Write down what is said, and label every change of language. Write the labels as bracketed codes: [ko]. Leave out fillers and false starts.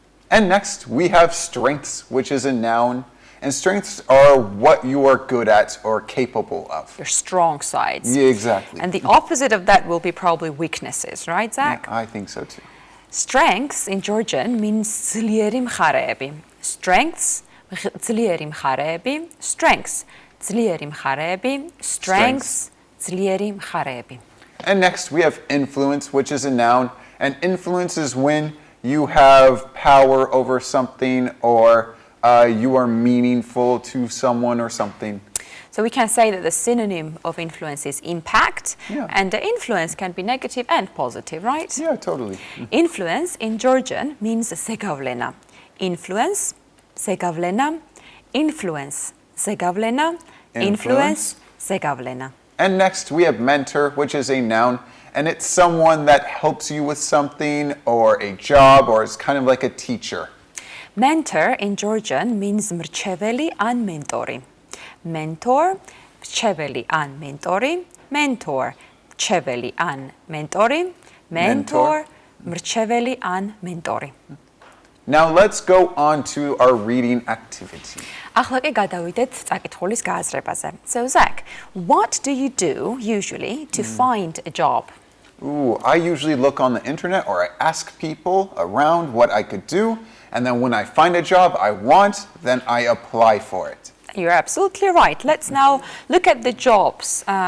[en] And next we have strengths, which is a noun. And strengths are what you are good at or capable of. Your strong sides. Yeah, exactly. And the opposite of that will be probably weaknesses, right, Zach? I think so too. Strengths in Georgian means [ka] ძლიერი მხარეები. Strengths, ძლიერი მხარეები. Strengths, ძლიერი მხარეები. Strengths, ძლიერი მხარეები. [en] And next we have influence, which is a noun. And influence is when you have power over something or you are meaningful to someone or something. So we can say that the synonym of influence is impact, Yeah. and the influence can be negative and positive, right? Yeah, totally. Influence in Georgian means ზეგავლენა. Influence, ზეგავლენა. [ka] Influence, ზეგავლენა. Influence, ზეგავლენა. [en] And next we have mentor, which is a noun. And it's someone that helps you with something or a job or is kind of like a teacher. Mentor in Georgian means [ka] მრჩეველი ან mentori. Mentor, მრჩეველი ან mentori. Mentor, მრჩეველი ან mentori. Mentor, მრჩეველი ან mentori. [en] Now let's go on to our reading activity. [ka] ახლა კი გადავიდეთ წაკითხulis გააზრებაზე. [en] So Zach, what do you do usually to find a job? Ooh, I usually look on the internet or I ask people around what I could do. And then when I find a job I want, then I apply for it. You're absolutely right. Let's now look at the jobs.